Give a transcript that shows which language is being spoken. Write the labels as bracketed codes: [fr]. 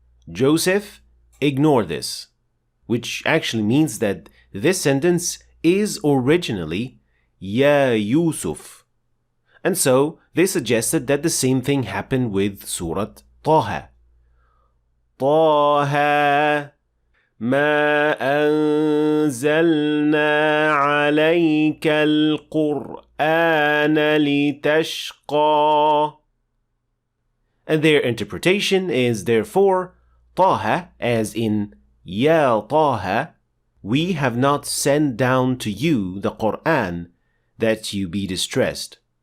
[en] Joseph, ignore this, which actually means that this sentence is originally Ya Yusuf. And so they suggested that the same thing happened with Surah Taha. [ar] طه ما أنزلنا عليك القرآن لتشقى. [en] And their interpretation is therefore Taha, as in Ya Taha, we have not sent down to you the Quran that you be distressed.